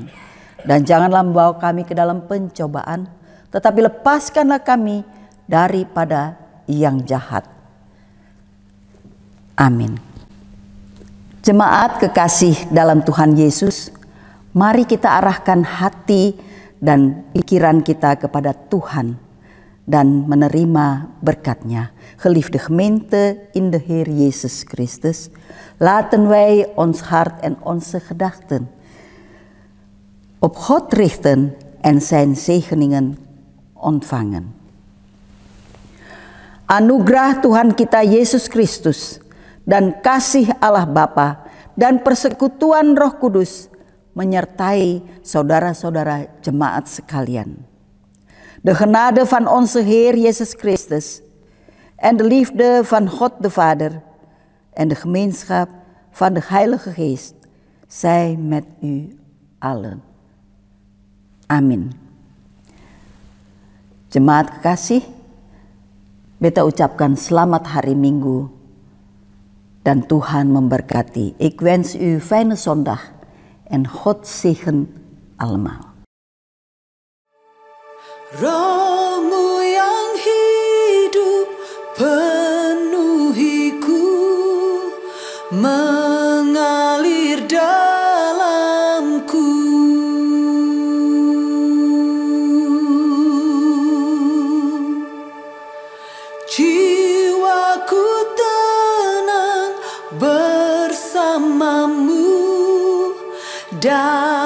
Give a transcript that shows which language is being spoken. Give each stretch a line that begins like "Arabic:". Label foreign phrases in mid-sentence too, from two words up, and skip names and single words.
Indonesian: Dan janganlah membawa kami ke dalam pencobaan, tetapi lepaskanlah kami daripada yang jahat. Amin. Jemaat kekasih dalam Tuhan Yesus, mari kita arahkan hati dan pikiran kita kepada Tuhan dan menerima berkat-Nya.
Dutch: Geliefde gemeente in de Heer Jezus Christus, laten wij ons hart en onze gedachten op God richten en zijn zegeningen ontvangen.
Indonesian: Anugerah Tuhan kita Yesus Kristus dan kasih Allah Bapa dan persekutuan Roh Kudus menyertai saudara-saudara jemaat sekalian.
Dutch: De genade van onze Heer Jezus Christus en de liefde van God de Vader en de gemeenschap van de Heilige Geest zij met u allen.
Indonesian: Amin. Jemaat kekasih, beta ucapkan selamat hari Minggu dan Tuhan memberkati.
Dutch: Ik wens u fijne zondag en God zegen allemaal.
Indonesian: Roh-Mu yang hidup penuhiku, mengalir dalamku. Jiwaku tenang bersamamu dan